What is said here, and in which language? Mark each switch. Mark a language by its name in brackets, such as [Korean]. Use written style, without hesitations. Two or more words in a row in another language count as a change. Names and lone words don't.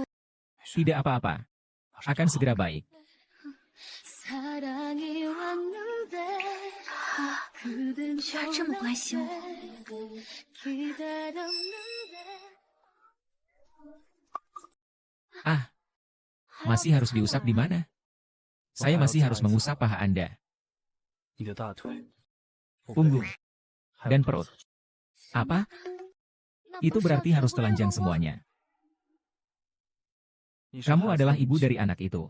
[Indonesian] Tidak apa-apa. Akan segera baik. [Korean] 사랑이 왔는데 그댄 [Chinese] 居然这么关心我。 [Korean] 기다렸는데 [Indonesian] Ah, masih harus diusap di mana? Saya masih harus mengusap paha Anda, punggung, dan perut. Apa? Itu berarti harus telanjang semuanya. Kamu adalah ibu dari anak itu.